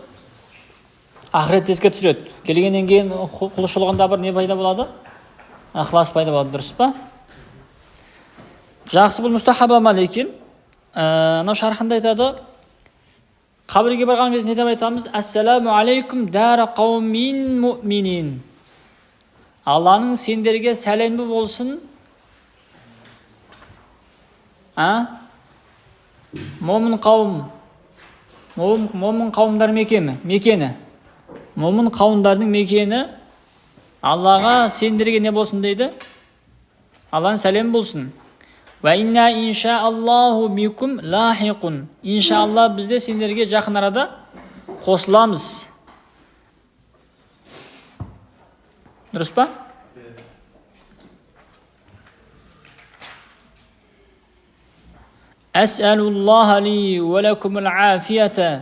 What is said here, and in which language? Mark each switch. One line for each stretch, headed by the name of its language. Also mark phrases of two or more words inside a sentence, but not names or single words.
Kazakh: Ақырет еске түсіреді. Келгеннен кейін құлшылығында бір не пайда болады? Ықылас пайда болады, дұрыс па? Жақсы, бұл мұстахаб амал екен. Анау шархында айтады, қабірге барған кезде не деп айтамыз?
Arabic: السلام عليكم دار قوم مؤمنين.
Kazakh: Алланың сендерге сәлемі болсын. Момын қауым. Момын қауымдар мекені. Момын қауымдардың мекені. Аллаға сендерге не болсын дейді? Алланың сәлемі болсын.
Arabic: وإنا إن شاء الله بكم لاحقون.
Kazakh: Иншаалла бізде сендерге жақын арада қосыламыз. Дұрыс па?
Arabic: أسأل الله لي ولكم العافية.